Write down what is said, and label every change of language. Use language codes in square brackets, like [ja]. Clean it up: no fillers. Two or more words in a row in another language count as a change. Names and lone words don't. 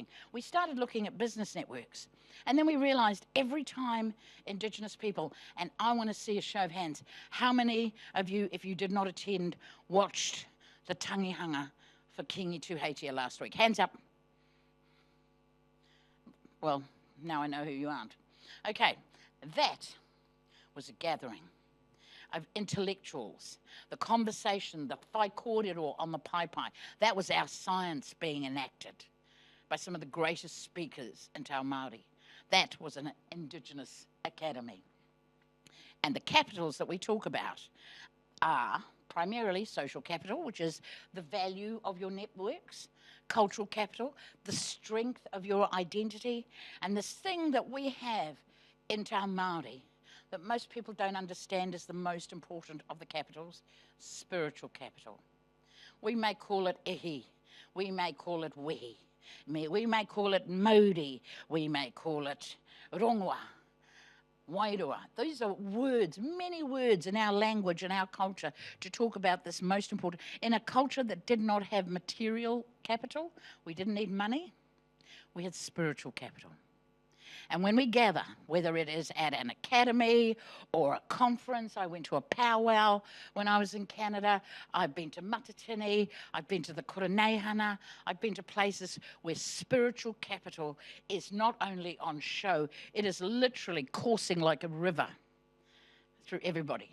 [en] We started looking at business networks, and then we realized every time indigenous people, and I want to see a show of hands, how many of you, if you did not attend, watched the tangihanga for Kingi Tuheitia last week? Hands up. Well, now I know who you aren't. Okay, that was a gathering of intellectuals, the conversation, the [mi] whai kōrero [en] on the pai. That was our science being enacted by some of the greatest speakers in [mi] Te Ao Māori. [en] That was an indigenous academy. And the capitals that we talk about are primarily social capital, which is the value of your networks, cultural capital, the strength of your identity, and this thing that we have in [mi] Te Ao Māori [en] that most people don't understand is the most important of the capitals, spiritual capital. We may call it ihi, we may call it wehi, we may call it mauri, we may call it [mi] rongoa, wairua. [en] These are words, many words in our language and our culture to talk about this most important. In a culture that did not have material capital, we didn't need money, we had spiritual capital. And when we gather, whether it is at an academy or a conference, I went to a powwow when I was in Canada, I've been to Matatini, I've been to the Koroneihana, I've been to places where spiritual capital is not only on show, it is literally coursing like a river through everybody.